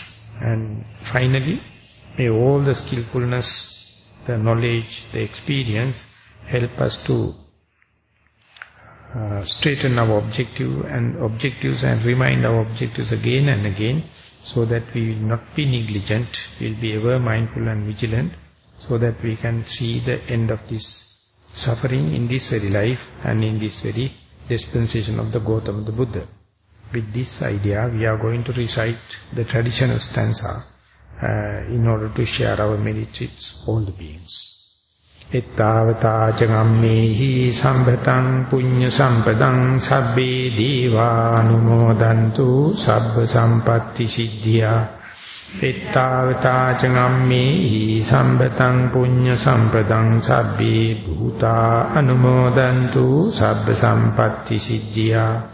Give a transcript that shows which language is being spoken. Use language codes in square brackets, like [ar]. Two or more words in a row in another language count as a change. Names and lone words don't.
[en] And finally, may all the skillfulness, the knowledge, the experience help us to straighten our objectives and remind our objectives again and again, so that we will not be negligent, we will be ever mindful and vigilant, so that we can see the end of this suffering in this very life and in this very dispensation of the Gautama the Buddha. With this idea, we are going to recite the traditional stanza in order to share our merits with all the beings. [pi] Ettavata cagammehi sambhatam punya sampadam sabbe deva anumodantu sabba sampatti siddhya Pittavata cangammi sambetang punya sampedang sabbi bhuta anumodantu sabba sampatti siddhya.